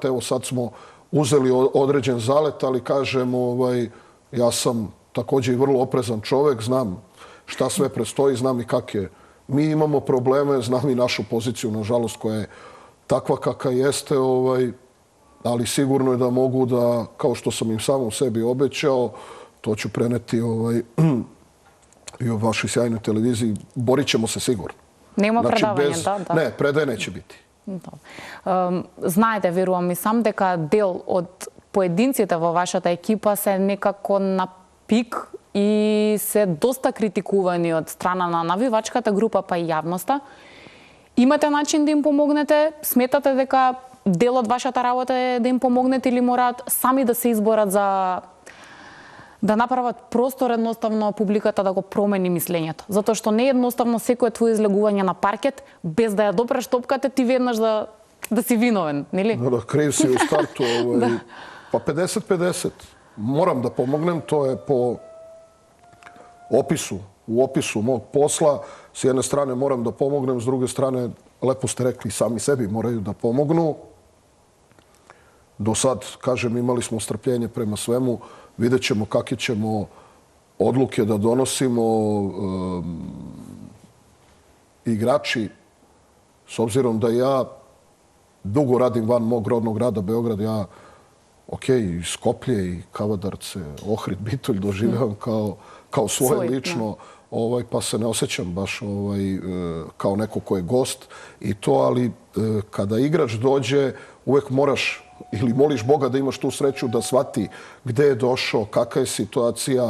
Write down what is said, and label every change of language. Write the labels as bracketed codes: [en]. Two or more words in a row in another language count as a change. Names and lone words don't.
[sr] Evo sad smo uzeli određen zalet, ali kažem, ja sam također i vrlo oprezan čovjek, znam šta sve prestoji, znam i kakve mi imamo probleme, znam i našu poziciju, nažalost, koja je takva kakva jeste, ali sigurno je da mogu da, kao što sam im samom sebi obećao, to ću preneti i u vašoj sjajnoj televiziji. Borit ćemo se sigurno. [mk] Нема предавање, да. Не, предај неќе бити. Знаете, верувам и сам дека дел од поединците во вашата екипа се некако на пик и се доста критикувани од страна на навивачката група па и јавноста. Имате начин да им помогнете? Сметате дека дел од вашата работа е да им помогнете или мораат сами да се изборат за да направат простор едноставно публиката да го промени мислењето. Затоа што не е едноставно секое твое излегување на паркет, без да ја допреш топката, ти веднаш да си виновен, нели? [sr] Да, крив си у старту. Па 50-50. Морам да помогнем, [mk] тоа е [sr] по опису. У опису мог посла, с jedne strane moram da pomognem, s druge strane, lepo ste rekli, sami sebi moraju da pomognu. Do sad, kažem, imali smo strpljenje prema svemu, vidjet ćemo kakve ćemo odluke da donosimo. Igrači, s obzirom da ja dugo radim van mog rodnog grada Beograd, ja, i Skoplje i Kavadarce, Ohrid, Bitolj doživljavam kao svoje lično, pa se ne osjećam baš kao neko ko je gost i to, ali kada igrač dođe, uvek moraš ili moliš Boga da imaš tu sreću da shvati gde je došao, kakva je situacija.